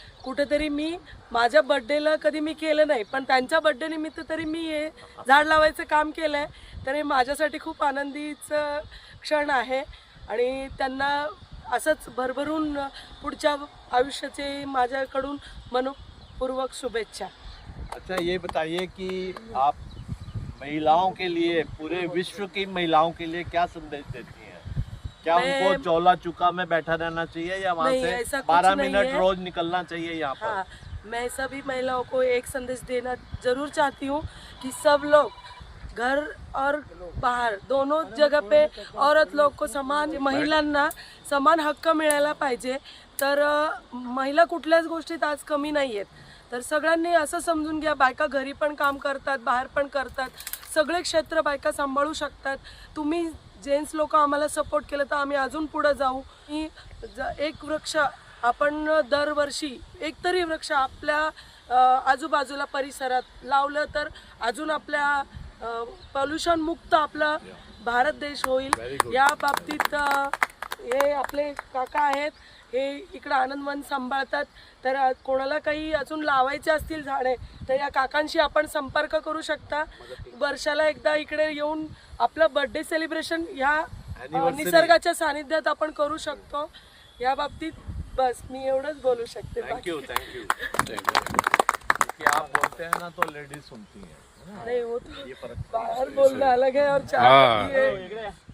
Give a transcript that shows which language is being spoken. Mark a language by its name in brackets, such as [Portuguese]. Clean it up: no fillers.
[Marathi] कुठेतरी मी माझ्या बड्डेला कधी मी केलं नाही, पण त्यांच्या बड्डे निमित्त तरी मी हे झाड लावायचं काम केलं आहे, तर हे माझ्यासाठी खूप आनंदीचं क्षण आहे। आणि त्यांना असंच भरभरून पुढच्या आयुष्याचे माझ्याकडून मनपूर्वक शुभेच्छा। [Hindi] अच्छा, ये बताइए कि आप महिलाओं के लिए, पूरे विश्व की महिलाओं के लिए क्या संदेश देती हैं? क्या उनको चौला चुका में बैठा रहना चाहिए या वहाँ से 12 मिनट रोज निकलना चाहिए यहाँ पर? हाँ, मैं सभी महिलाओं को एक संदेश देना जरूर चाहती हूँ कि सब लोग घर और बाहर दोनों जगह पे औरत लोग को समान, [Marathi] महिलांना समान हक्क मिळायला पाहिजे। तर महिला कुठल्याच गोष्टीत आज कमी नाही आहेत। तर सगळ्यांनी असं समजून घ्या, बायका घरी पण काम करतात, बाहेर पण करतात, सगळे क्षेत्र बायका सांभाळू शकतात। तुम्ही जेंट्स लोक आम्हाला सपोर्ट केलं तर आम्ही अजून पुढे जाऊ। एक वृक्ष आपण दरवर्षी एक तरी वृक्ष आपल्या आजूबाजूला परिसरात लावलं तर अजून आपल्या पॉल्युशन मुक्त आपला भारत देश होईल। या बाबतीत हे आपले काका आहेत, हे इकडे आनंदवन सांभाळतात। तर कोणाला काही अजून लावायचे असतील झाडे तर या काकांशी आपण संपर्क करू शकता। वर्षाला एकदा इकडे येऊन आपलं बर्थडे सेलिब्रेशन या निसर्गाच्या सानिध्यात आपण करू शकतो। या बाबतीत बस मी एवढंच बोलू शकते। [Hindi] थैंक यू कि आप बोलते हैं ना तो लेडीज सुनती हैं। नहीं, वो तो बाहर बोलना अलग है और चाय